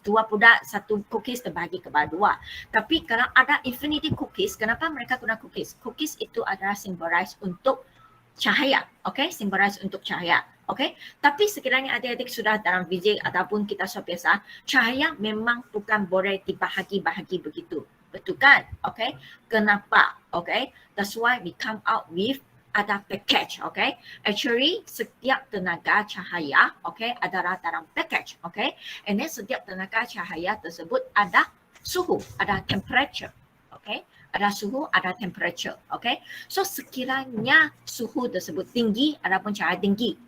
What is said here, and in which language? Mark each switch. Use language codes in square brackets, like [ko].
[ms] Dua budak, satu cookies terbagi kepada dua. Tapi kalau ada infinity cookies, kenapa mereka guna cookies? Cookies itu adalah symbolize untuk cahaya. Okay? Symbolize untuk cahaya. Okay? Tapi sekiranya adik-adik sudah dalam fizik ataupun kita sudah biasa, cahaya memang bukan boleh dibahagi-bahagi begitu. Betul kan? Okay? Kenapa? Okay? [en] That's why we come out with ada package. Okay? [ms] Actually, setiap tenaga cahaya, okay, adalah dalam package. Okay? [en] And then [ms] setiap tenaga cahaya tersebut ada suhu, ada temperature. Okay? Ada suhu, ada temperature. Okay? So sekiranya suhu tersebut tinggi, adapun cahaya tinggi.